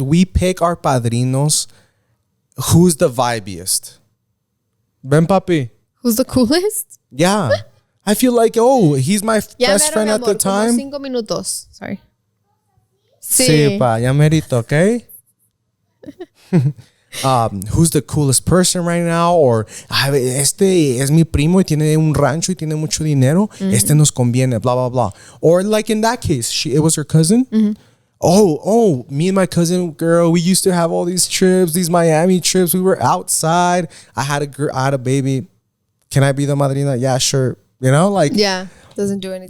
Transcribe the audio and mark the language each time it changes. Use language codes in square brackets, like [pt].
[en] We pick our padrinos. Who's the vibiest? Ven, papi. Who's the coolest? Yeah. I feel like, he's my best friend at the time. [es] 5 minutos. Sorry. Sí, pa, ya merito, okay? [en] Who's the coolest person right now? [es] Or, este es mi primo y tiene un rancho y tiene mucho dinero. Este nos conviene, blah, blah, blah. [en] Or like in that case, it was her cousin. Me and my cousin girl, we used to have all these trips, these Miami trips. We were outside. I had a baby. Can I be the madrina? Yeah, sure. You know, like, yeah, doesn't do anything.